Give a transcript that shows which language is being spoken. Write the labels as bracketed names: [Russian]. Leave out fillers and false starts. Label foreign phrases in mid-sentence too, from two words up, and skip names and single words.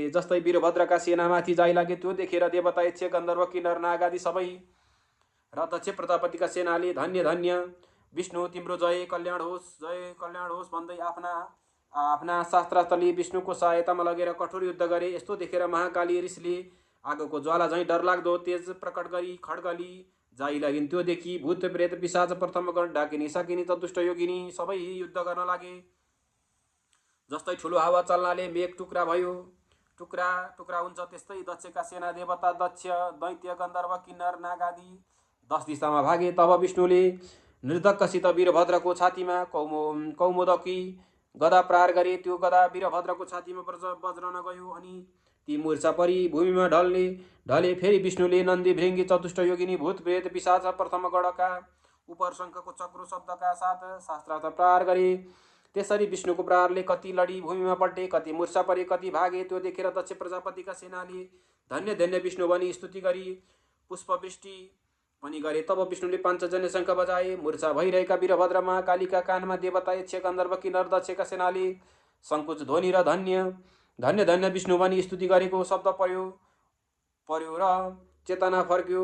[Nepali] जस्तै वीरभद्रका सेनामाथि जाइ लागे। त्यो देखेर देवता यक्ष गन्धर्व किन्नर नाग आदि सबै र दक्ष प्रजापतिका सेनाले धन्य धन्य विष्णु तिम्रो जय कल्याण होस् भन्दै आफ्ना शास्त्रास्त्रले विष्णुको सहायतामा लगेर कठोर युद्ध गरे। यस्तो देखेर महाकाली ऋषिले आगोको ज्वाला झैँ डरलाग्दो तेज प्रकट गरी खड्गली जाइ लागिन्। त्यो देखि भूत प्रेत पिशाच प्रथमगण डाकिनी साकिनी चतुष्ट योगिनी सबै युद्ध गर्न लागे। जस्तै ठुलो हावा चल्नाले मेघ टुक्रा भयो, टुक्रा टुक्रा हुन्छ, त्यस्तै दक्षका सेना देवता दक्ष दैत्य गन्धर्व किन्नर नाग आदि 10 दिशामा भागे। तब विष्णुले निर्धक्कसित वीरभद्रको छातीमा कौमोदकी गदा प्रहार गरे। त्यो गदा वीरभद्रको छातीमा बज्रन गयो अनि ती मूर्छा परी भूमिमा ढले। फेरि विष्णुले नन्दी भृङ्गी चतुष्ट योगिनी भूत प्रेत पिशाच प्रथम गणका उपर शङ्खको चक्रो शब्दका साथ शास्त्रार्थ प्रहार गरे। त्यसरी विष्णुको प्रहारले कति लडी भूमिमा पल्टे, कति मूर्छा परे, कति भागे। त्यो देखेर दक्ष प्रजापतिका सेनाले धन्य धन्य विष्णु भनी स्तुति गरी पुष्पवृष्टि पनि गरे। तब विष्णुले पञ्चजन्य शङ्ख बजाए। मूर्छा भइरहेका वीरभद्र महाकालीका कानमा देवता यक्ष गन्धर्व किन्नर दक्षका सेनाले सङ्कुच ध्वनि र धन्य धन्य विष्णु भनी स्तुति गरेको शब्द पर्यो र चेतना फर्क्यो।